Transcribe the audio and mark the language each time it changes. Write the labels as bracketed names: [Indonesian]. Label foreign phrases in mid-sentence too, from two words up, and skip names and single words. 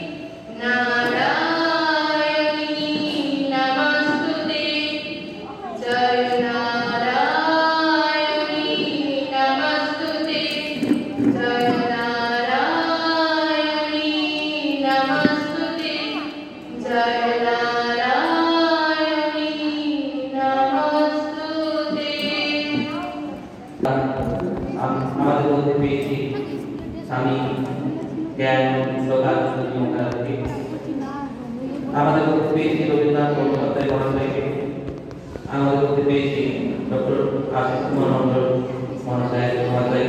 [Sanskrit] नारायणी नमस्तुते जय नारायणी नमस्तुते जय नारायणी नमस्तुते जय नारायणी नमस्तुते। [Bangla] আমাদের মধ্যে পেয়েছি স্বামী জ্ঞান লোকালকে, আমাদের মধ্যে পেয়েছি রবীন্দ্রনাথ বন্দ্যোপাধ্যায় মহাশয়কে, আমাদের মধ্যে পেয়েছি ডক্টর আশিস কুমার মন্ডল মহাশয়কে।